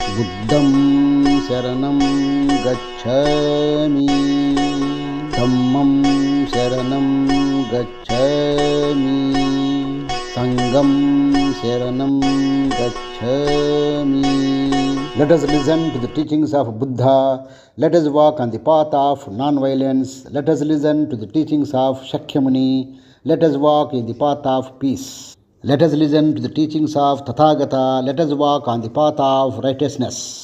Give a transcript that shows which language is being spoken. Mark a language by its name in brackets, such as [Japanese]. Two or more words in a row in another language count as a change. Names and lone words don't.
[Pali] बुद्धं शरणं गच्छामि, धम्मं शरणं गच्छामि, संघं शरणं गच्छामि. [English] Let us listen to the teachings of Buddha. Let us walk on the path of non-violence. Let us listen to the teachings of Shakyamuni. Let us walk in the path of peace. Let us listen to the teachings of Tathagata. Let us walk on the path of righteousness.